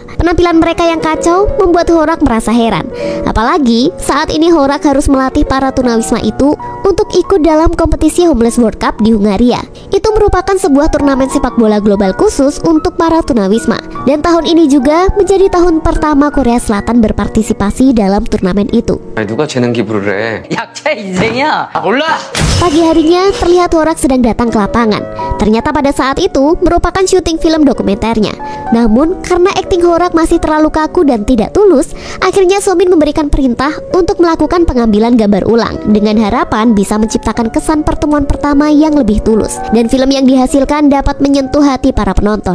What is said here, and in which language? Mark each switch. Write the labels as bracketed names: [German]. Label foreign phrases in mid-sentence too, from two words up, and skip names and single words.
[Indonesian] Penampilan mereka yang kacau membuat Horak merasa heran. Apalagi saat ini Horak harus melatih para tunawisma itu untuk ikut dalam kompetisi Homeless World Cup di Hungaria. Itu merupakan sebuah turnamen sepak bola global khusus untuk para tunawisma. Dan tahun ini juga menjadi tahun pertama Korea Selatan berpartisipasi dalam turnamen itu. [Korean] 누가 재능 기부를 해? 약자 인생이야. 몰라. [Indonesian] Pagi harinya terlihat Horak sedang datang ke lapangan. Ternyata pada saat itu merupakan syuting film dokumenternya. Namun karena akting Horak masih terlalu kaku dan tidak tulus, akhirnya So-min memberikan perintah untuk melakukan pengambilan gambar ulang dengan harapan bisa menciptakan kesan pertemuan pertama yang lebih tulus dan film yang dihasilkan dapat menyentuh hati para penonton.